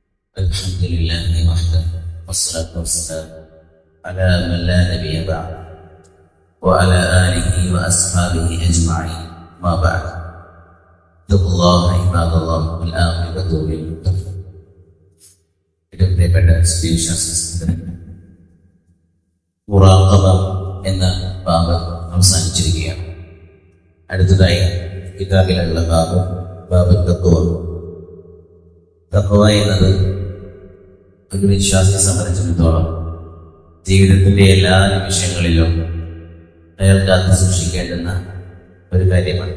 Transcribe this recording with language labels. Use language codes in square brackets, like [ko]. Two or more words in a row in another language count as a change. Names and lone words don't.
[ar] الحمد لله وحده والصلاة والسلام على من لا نبي بعد وعلى آله وأصحابه أجمعين ما بعد اتقوا الله عباد الله والعاقبة للمتقين. [ml] പ്രിയപ്പെട്ട വിശ്വാസികളെ, മുറാഖബ എന്ന ബാബ് അവസാനിച്ചിരിക്കുകയാണ്. അടുത്തതായി കിതാബിലുള്ള ബാബ് തഖ്വ എന്നത് ഒരു വിശ്വാസിയെ സംബന്ധിച്ചിടത്തോളം ജീവിതത്തിൻ്റെ എല്ലാ നിമിഷങ്ങളിലും അയാൾ കാത്തു സൂക്ഷിക്കേണ്ടുന്ന ഒരു കാര്യമാണ്.